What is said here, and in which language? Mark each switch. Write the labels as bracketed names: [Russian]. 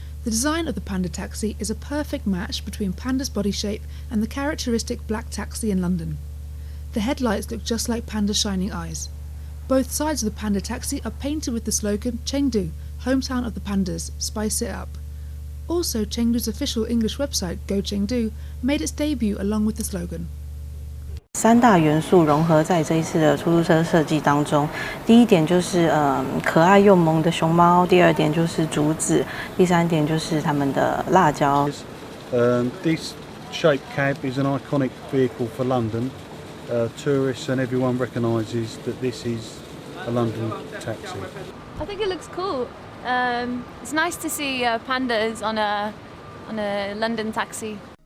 [English] The design of the panda taxi is a perfect match between panda's body shape and the characteristic black taxi in London. The headlights look just like panda's shining eyes. Both sides of the panda taxi are painted with the slogan Chengdu, hometown of the pandas, spice it up. Also, Chengdu's official English website, Go Chengdu, made its debut along with the slogan. [Chinese] 三大元素融合在这一次的出租车设计当中。第一点就是可爱又萌的熊猫，第二点就是竹子，第三点就是他们的辣椒。 [English] This shaped cab is an iconic vehicle for London. Tourists and everyone recognises that this is a London taxi. I think it looks cool. It's nice to see pandas on a London taxi.